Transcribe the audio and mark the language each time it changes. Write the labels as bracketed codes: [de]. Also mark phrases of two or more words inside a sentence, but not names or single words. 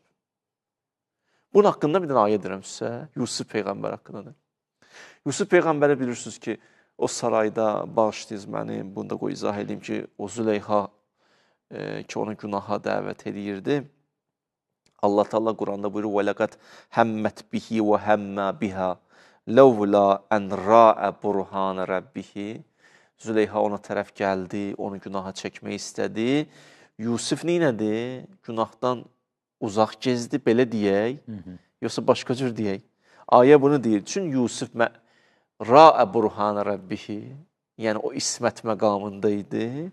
[az] Bunun haqqında bir dənə ayə deyirəm sizə. Yusuf Peyğəmbər haqqındadır. Yusuf Peyğəmbəri bilirsiniz ki, o sarayda bağışlayız məni, bunu da qoy izah edeyim ki, o Züleyxa ki, onu günaha dəvət edirdi. Allah Teala Quranda buyurur, [ar] وَلَقَدْ هَمَّتْ بِهِ وَهَمَّ بِهَا لَوْلَا أَنْ رَاءَ بُرْهَانَ رَبِّهِ. [az] Züleyxa ona tərəf gəldi, onu günaha çəkmək istədi. Yusuf neynədir? Günahdan uzaq gezdi, belə deyək, yoxsa başqa cür deyək. Ayə bunu deyir. Çünki Yusuf [ar] رأى برهان ربه, [az] yəni o ismət məqamında idi.